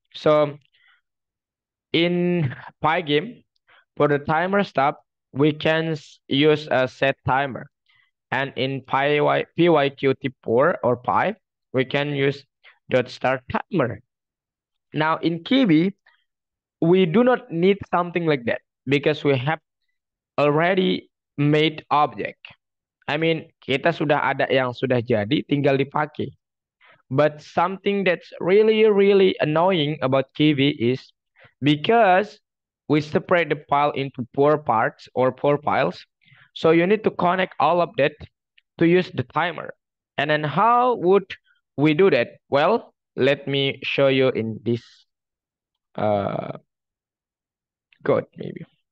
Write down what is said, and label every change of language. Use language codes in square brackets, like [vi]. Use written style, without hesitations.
[en] So in Pygame, for the timer stuff, we can use a set timer. And in PyQt4 or Py, we can use dot start timer. Now in Kiwi, we do not need something like that because we have already made object. I mean, [id] kita sudah ada yang sudah jadi, tinggal dipakai. [en] But something that's really, really annoying about Kiwi is because we separate the file into 4 parts or 4 files. So you need to connect all of that to use the timer. And then how would we do that? Well, let me show you in this uh, code maybe.